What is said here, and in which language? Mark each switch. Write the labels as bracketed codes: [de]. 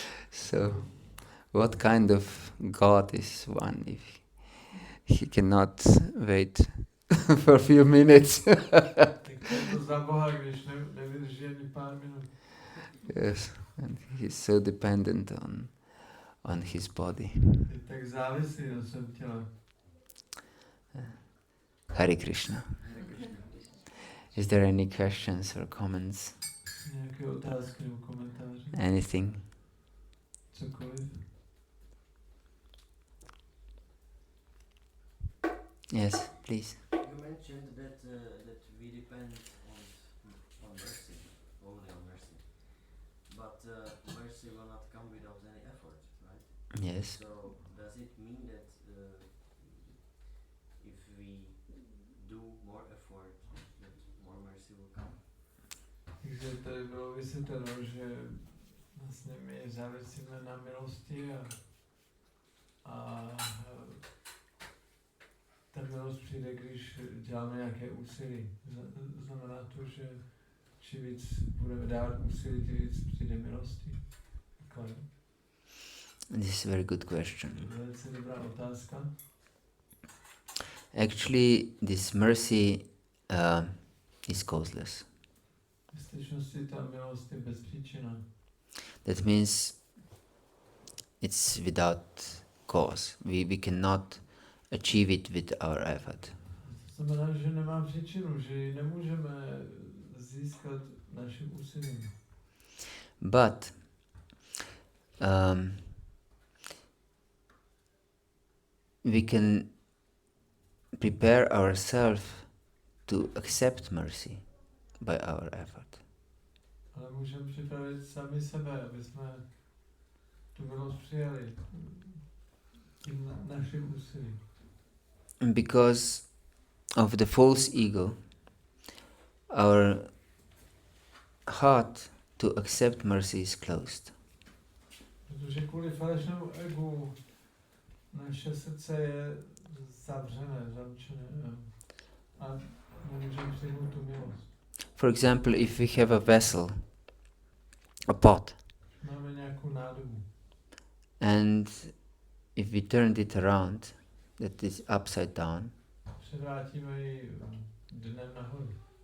[en] So what kind of God is one if he cannot wait for a few minutes. [cs] Tak co je to za Boha, když nevydrží ani pár minut. [en] Yes, and he's so dependent on his body. [cs] Je tak závislý na svém těle. [sa] Hare Krishna. [en] Is there any questions or comments? [cs] Nějaké otázky nebo komentáře? [en] Anything? [cs] Cokoliv? [en] Yes, please. You mentioned that we depend on mercy, only on mercy, but mercy will not come without any effort, right? Yes. So does it mean that if we do more effort, that more mercy will come? [cs] Takže tady bylo vysvětleno, že vlastně my závisíme na milosti a ta milost přijde, když děláme nějaké úsilí. Znamená to, že čím víc budeme dávat úsilí, tím víc přijde milosti. Takhle. [en] This is a very good question. [cs] Velice dobrá otázka. [en] Actually, this mercy is causeless. [cs] V skutečnosti ta milost je bezpříčinná. [en] That means it's without cause. We cannot achieve it with our effort. [cs] To znamená, že nemá příčinu, že ji nemůžeme získat naším úsilím. [en] But we can prepare ourselves to accept mercy by our effort. [cs] Ale můžeme připravit sami sebe, aby jsme tu milost přijali tím naším úsilím. [en] Because of the false ego, our heart to accept mercy is closed. [cs] Protože kvůli falešnému egu naše srdce je zavřené, zamčené a nemůžeme přijmout tu milost. [en] For example, if we have a vessel, a pot, [cs] Máme nějakou nádobu [en] and if we turned it around, that is upside down, [cs] převrátíme ji dnem nahoru.